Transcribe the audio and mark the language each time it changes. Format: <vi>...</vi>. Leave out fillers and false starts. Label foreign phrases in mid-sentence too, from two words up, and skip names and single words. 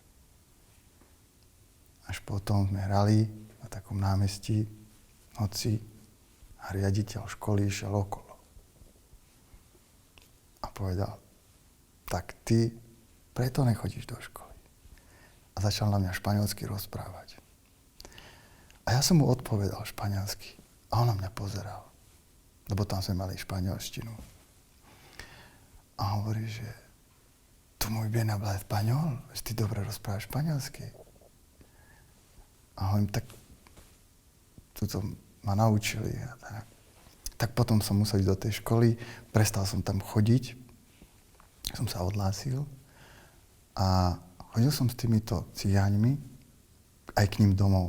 <sk>Až potom sme hrali na takom námestí v noci a riaditeľ školy išiel okolo a povedal, tak ty preto nechodíš do školy. A začal na mňa španielsky rozprávať. A ja som mu odpovedal španielsky. A on na mňa pozeral. Lebo tam sme mali španielštinu. A hovorí, že</sk> <es>tu muy bien habla español,</es> <sk>že ty dobre rozprávaš španielsky. A hovorím, tak tuto ma naučili. A tak potom som musel ísť do tej školy, prestal som tam chodiť, som sa odhlásil a chodil som s týmito cigáňmi aj k ním domov.</sk>